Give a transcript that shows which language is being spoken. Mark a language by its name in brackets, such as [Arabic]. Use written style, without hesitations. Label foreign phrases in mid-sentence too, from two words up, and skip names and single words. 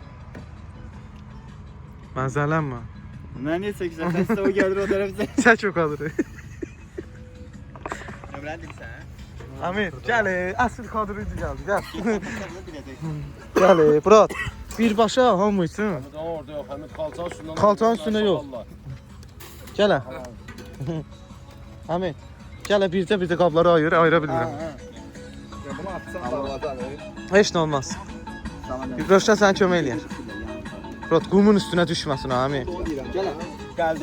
[Azerbaijani] Məzələnmə. Mən niyə çəkirsən? Xəstə o gəlir o tərəfə. Çək o kadını. Nömrəndirsən? Amir, gəl. Əsl kadroydu gəldi. Gəl. Gəl, Murat. Birbaşa hamı üçün. [Turkish] Orada yok. Hamid kalçanın üstünden. Kalçanın üstünde yok. [Azerbaijani] Gəl. Amir. Gəl bircə qabları ayıra bilmirəm. Bunu atsan da Heç nə olmaz. Rövşən sənə kömək eləyər. Murat, qumun üstünə düşməsin ha, Amir. Gəl. Gəldim.